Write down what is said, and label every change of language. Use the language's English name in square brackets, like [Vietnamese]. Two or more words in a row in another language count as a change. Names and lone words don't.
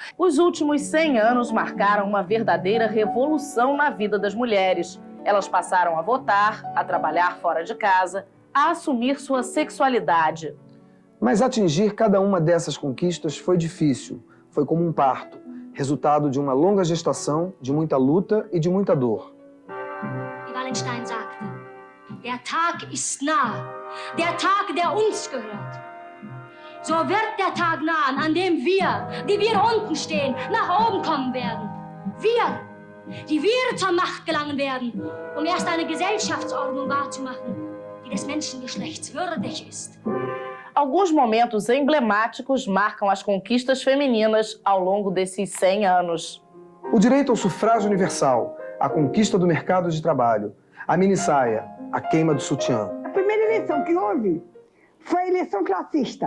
[Portuguese] Os últimos 100 anos marcaram uma verdadeira revolução na vida das mulheres. Elas passaram a votar, a trabalhar fora de casa, a assumir sua sexualidade. Mas atingir cada uma dessas conquistas foi difícil, foi como um parto, resultado de uma longa gestação, de muita luta e de muita dor. [German] Wie Wallenstein sagte, der Tag ist nah, der Tag, der uns gehört. So wird der Tag nahen, an dem wir, die wir unten stehen, nach oben kommen werden. Wir, die wir zur Macht gelangen werden, um erst eine Gesellschaftsordnung wahrzumachen, die des Menschengeschlechts würdig ist. [Portuguese] Alguns momentos emblemáticos marcam as conquistas femininas ao longo desses 100 anos. O direito ao sufrágio universal, a conquista do mercado de trabalho, a minissaia, a queima do sutiã. A primeira eleição que houve foi a eleição classista.